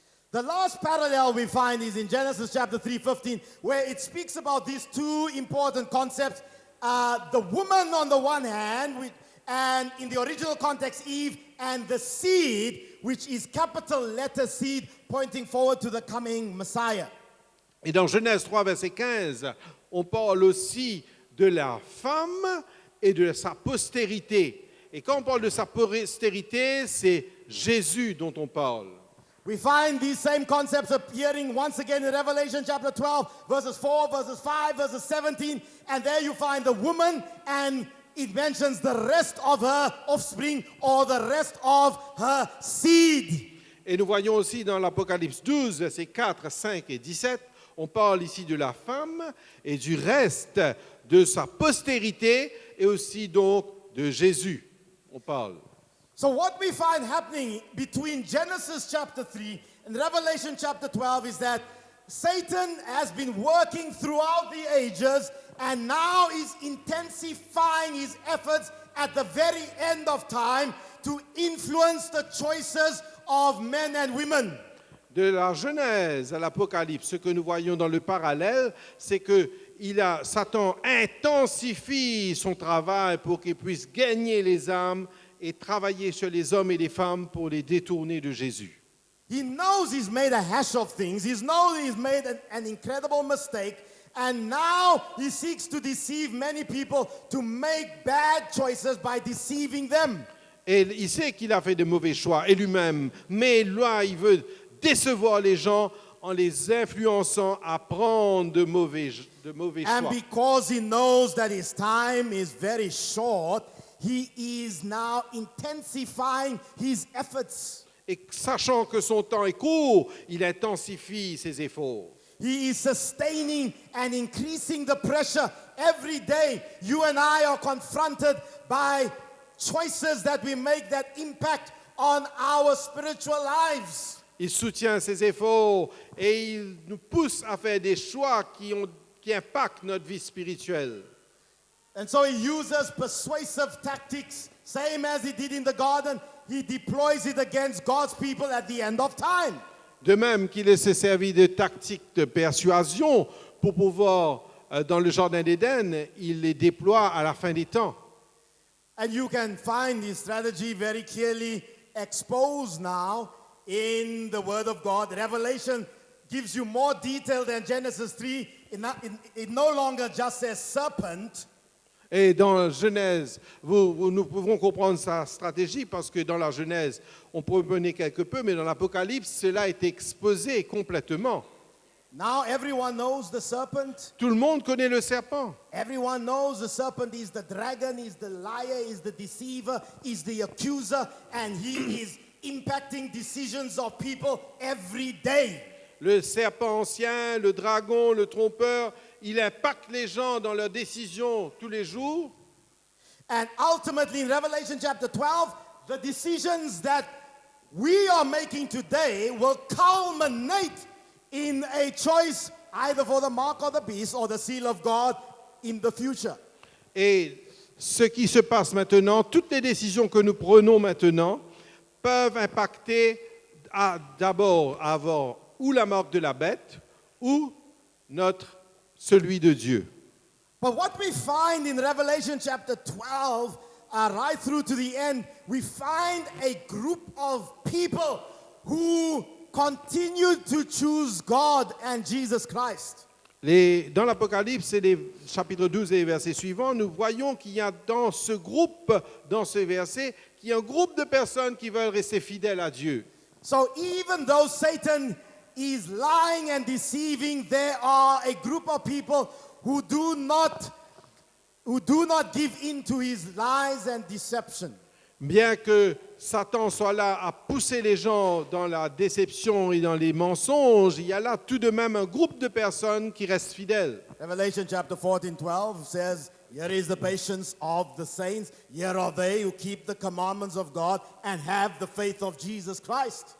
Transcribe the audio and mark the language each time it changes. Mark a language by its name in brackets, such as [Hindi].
[English] The last parallel we find is in Genesis chapter 3:15, where it speaks about these two important concepts. The woman on the one hand, and in the original context, Eve, and the seed, which is capital letter seed, pointing forward to the coming Messiah. [French] Et dans Genèse 3, verset 15, on parle aussi de la femme et de sa postérité. Et quand on parle de sa postérité, c'est Jésus dont on parle. [English] We find these same concepts appearing once again in Revelation chapter 12, verses 4, verses 5, verses 17, and there you find the woman, and it mentions the rest of her offspring or the rest of her seed. [French] Et nous voyons aussi dans l'Apocalypse 12, versets 4, 5 et 17, on parle ici de la femme et du reste de sa postérité et aussi donc de Jésus. On parle. [English] So what we find happening between Genesis chapter 3 and Revelation chapter 12 is that Satan has been working throughout the ages and now is intensifying his efforts at the very end of time to influence the choices of men and women. [French] De la Genèse à l'Apocalypse, ce que nous voyons dans le parallèle, c'est que Satan intensifie son travail pour qu'il puisse gagner les âmes et travailler sur les hommes et les femmes pour les détourner de Jésus. [English] He knows he's made a hash of things. He knows he's made an incredible mistake. And now he seeks to deceive many people to make bad choices by deceiving them. [French] Et il sait qu'il a fait de mauvais choix, et lui-même. Mais là, il veut décevoir les gens en les influençant à prendre de mauvais choix. [English] And because he knows that his time is very short, he is now intensifying his efforts. [French] Et sachant que son temps est court, il intensifie ses efforts. [English] He is sustaining and increasing the pressure every day. You and I are confronted by choices that we make that impact on our spiritual lives. [French] Il soutient ses efforts et il nous pousse à faire des choix qui impactent notre vie spirituelle. [English] And so he uses persuasive tactics, same as he did in the garden. He deploys it against God's people at the end of time. [French] De même qu'il s'est servi de tactiques de persuasion pour pouvoir dans le jardin d'Éden, il les déploie à la fin des temps. [English] And you can find this strategy very clearly exposed now in the Word of God. Revelation gives you more detail than Genesis 3. It no longer just says serpent. [French] Et dans Genèse, nous pouvons comprendre sa stratégie parce que dans la Genèse, on peut mener quelque peu, mais dans l'Apocalypse, cela est exposé complètement. [English] Now everyone knows the serpent. [French] Tout le monde connaît le serpent. [English] Everyone knows the serpent is the dragon, is the liar, is the deceiver, is the accuser, and he is impacting decisions of people every day. [French] Le serpent ancien, le dragon, le trompeur, il impacte les gens dans leurs décisions tous les jours. [English] And ultimately in Revelation chapter 12, the decisions that we are making today will culminate in a choice either for the mark of the beast or the seal of God in the future. [French] Et ce qui se passe maintenant, toutes les décisions que nous prenons maintenant peuvent impacter d'abord avoir ou la marque de la bête ou celui de Dieu. [English] But what we find in Revelation chapter 12, right through to the end, we find a group of people who continue to choose God and Jesus Christ. [French] Dans l'Apocalypse, et les chapitres 12 et les versets suivants, nous voyons qu'il y a dans ce groupe, dans ce verset, qu'il y a un groupe de personnes qui veulent rester fidèles à Dieu. [English] So even though Satan is lying and deceiving, there are a group of people who do not give in to his lies and deception. [French] Bien que Satan soit là à pousser les gens dans la déception et dans les mensonges, il y a là tout de même un groupe de personnes qui restent fidèles. [English] Revelation chapter 14:12 says, "Here is the patience of the saints. Here are they who keep the commandments of God and have the faith of Jesus Christ."